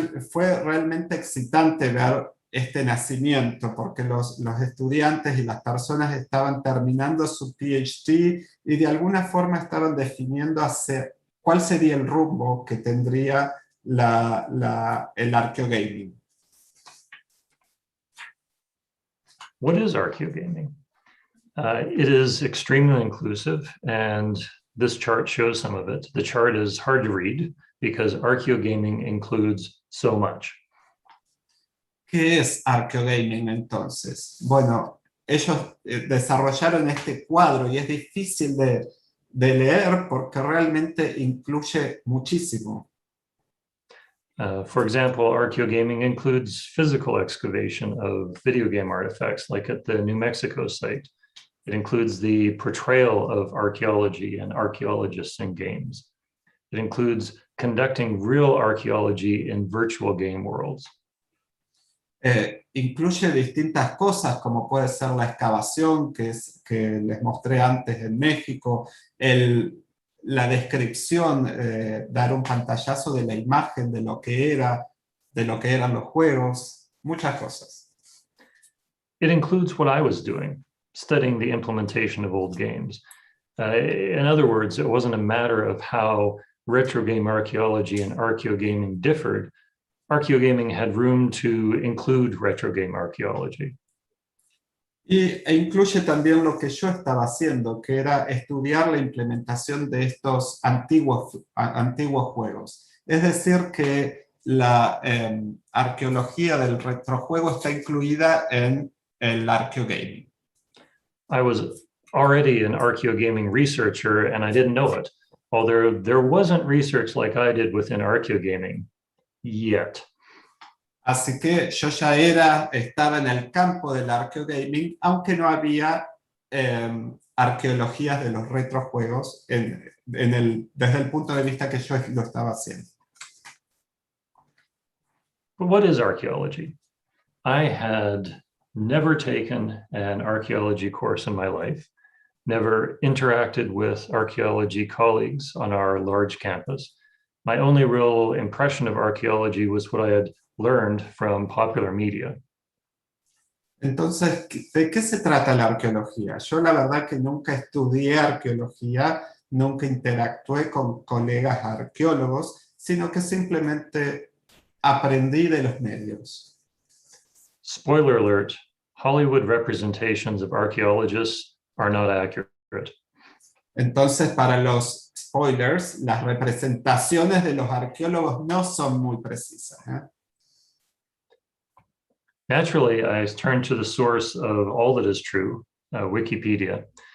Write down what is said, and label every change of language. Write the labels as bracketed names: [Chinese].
[Spanish] Fue realmente excitante ver este nacimiento, porque los estudiantes y las personas estaban terminando su PhD y de alguna forma estaban definiendo cuál sería el rumbo que tendría el arqueogaming. [English] What is archaeogaming? It is extremely inclusive, and this chart shows some of it. The chart is hard to read because archaeogaming includes so much. [Spanish] ¿Qué es arqueogaming entonces? Bueno, ellos desarrollaron este cuadro y es difícil de leer porque realmente incluye muchísimo. [English] For example, archaeogaming includes physical excavation of video game artifacts, like at the New Mexico site. It includes the portrayal of archaeology and archaeologists in games. It includes conducting real archaeology in virtual game worlds. [Spanish] Incluye distintas cosas, como puede ser la excavación que les mostré antes en México, la descripción, dar un pantallazo de la imagen de lo que eran los juegos, muchas cosas. [English] It includes what I was doing, studying the implementation of old games. In other words, it wasn't a matter of how retro game archaeology and archaeogaming differed. Archaeogaming had room to include retro game archaeology. [Spanish] E incluye también lo que yo estaba haciendo, que era estudiar la implementación de estos antiguos juegos. Es decir, que la arqueología del retrojuego está incluida en el arqueogaming. [English] I was already an archaeogaming researcher and I didn't know it. Well, there wasn't research like I did within archaeogaming yet. [Spanish] Así que yo ya estaba en el campo del arqueogaming, aunque no había arqueologías de los retrojuegos desde el punto de vista que yo lo estaba haciendo. [English] But what is archaeology? I had never taken an archaeology course in my life, never interacted with archaeology colleagues on our large campus. My only real impression of archaeology was what I had learned from popular media. [Spanish] Entonces, ¿de qué se trata la arqueología? Yo la verdad que nunca estudié arqueología, nunca interactué con colegas arqueólogos, sino que simplemente aprendí de los medios. [English] Spoiler alert, Hollywood representations of archaeologists are not accurate. [Spanish] Entonces, para los spoilers, las representaciones de los arqueólogos no son muy precisas. [English] Naturally, I turned to the source of all that is true, Wikipedia.